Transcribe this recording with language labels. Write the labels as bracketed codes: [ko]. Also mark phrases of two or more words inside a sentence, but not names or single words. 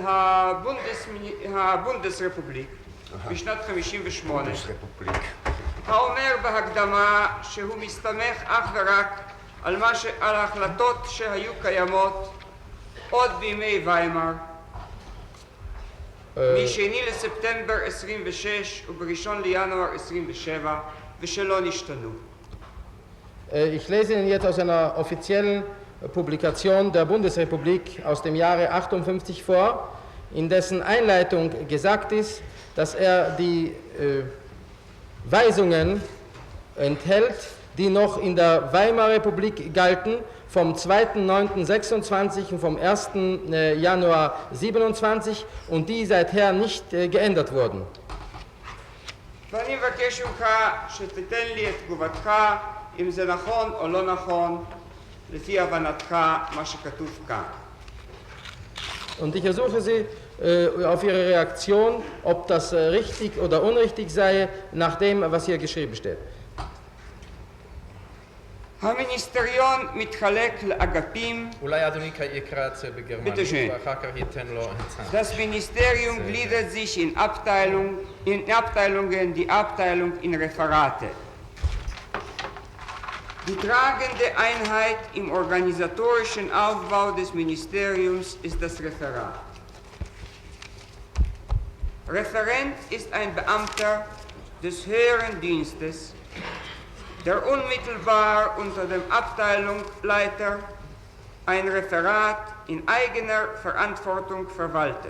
[he] הבונדסרפובליק בשנת 58, האומר בהקדמה שהוא מסתמך אך ורק על ההחלטות שהיו קיימות עוד בימי ויימאר, משני לספטמבר 26 ובראשון לינואר 27 ושלא נשתנו. [de] Ich lese Ihnen jetzt aus einer offiziellen Publikation der Bundesrepublik aus dem Jahre 58 vor, in dessen Einleitung gesagt ist, dass er die Weisungen enthält, die noch in der Weimarer Republik galten, vom 2.9.26 und vom 1. Januar 27 und die seither nicht geändert wurden. [he] ואני מבקש ממך שתיתן לי את תגובתך אם זה נכון או לא נכון לפי הבנתך מה שכתוב כאן. [de] Und ich ersuche Sie auf Ihre Reaktion, ob das richtig oder unrichtig sei, nach dem, was hier geschrieben steht. [he] המיניסטריון מתחלק לאגפים. אולי אדוני יקרא את זה בגרמנית, ואחר כך ייתן לו הצעה. [de] Das Ministerium gliedert sich in Abteilungen, die Abteilung in Referate. Die tragende Einheit im organisatorischen Aufbau des Ministeriums ist das Referat. Referent ist ein Beamter des höheren Dienstes, der unmittelbar unter dem Abteilungsleiter ein Referat in eigener Verantwortung verwaltet.